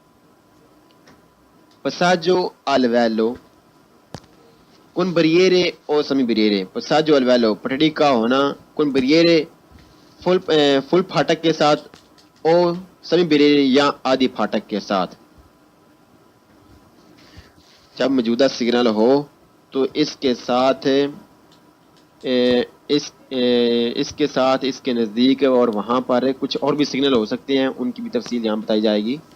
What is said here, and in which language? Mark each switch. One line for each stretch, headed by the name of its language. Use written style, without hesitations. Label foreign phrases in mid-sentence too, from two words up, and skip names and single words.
Italian: Passaggio al livello con barriere o semi-barriere. Passaggio al livello
Urdu: پٹڑی کا ہونا
Italian: con barriere
Urdu: فل پھاٹک کے ساتھ اور
Italian: semi barriere
Urdu: یا آدھی پھاٹک کے ساتھ. جب موجودہ سگنل ہو تو اس کے ساتھ اس کے نزدیک اور وہاں پر کچھ اور بھی سگنل ہو سکتے ہیں، ان کی بھی تفصیل یہاں بتائی جائے گی.